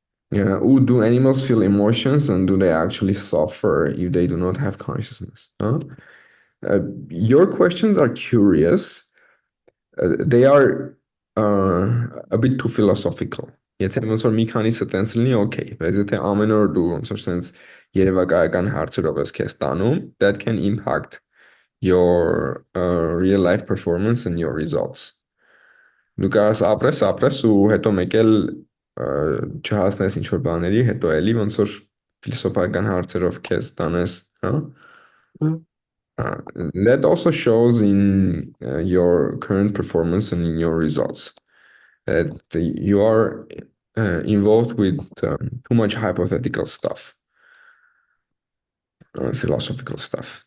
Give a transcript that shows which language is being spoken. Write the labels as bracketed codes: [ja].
[en] Yeah. Ooh, do animals feel emotions and do they actually suffer if they do not have consciousness? Huh? Your questions are curious. They are a bit too philosophical. [hy] Եթե ոնց որ մի քանիսը տենց լինի, okay, բայց եթե ամեն օր դու ոնց որ sense երևակայական հարցերով ես քեզ տանում, [en] that can impact your real life performance and your results. [hy] Դու կարաս ապրես ու հետո մեկ էլ չհասնես ինչ որ բաների, հետո էլի ոնց որ ֆիլիսոփայական հարցերով քեզ տանես, հա? [en] That also shows in your current performance and in your results that you are involved with too much hypothetical stuff, philosophical stuff.